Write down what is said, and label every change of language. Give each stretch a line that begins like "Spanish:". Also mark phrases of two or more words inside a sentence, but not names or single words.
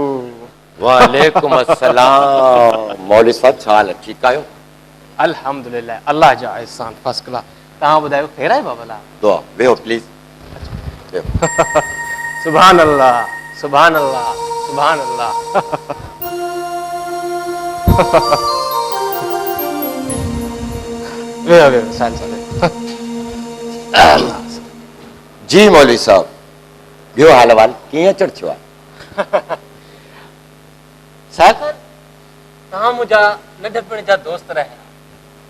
Arabic: وعليكم السلام.
Sindhi: मौलवी साहब, छा हाल आहे? ठीकु आहियो? अल्हम्दुलिल्लाह, अल्लाह जा एहसान,
English: first class.
Sindhi: तव्हां ॿुधायो, ख़ैर आहे बाबला? दुआ, वेहो प्लीज।
Arabic: سبحان الله، سبحان الله، سبحان الله.
Sindhi: वेहो वेहो, साल जी मौलवी साहब, ॿियो हाल वाल कीअं अचण थियो आहे? साहब, तव्हां मुंहिंजा नंढपण जा दोस्त रहिया।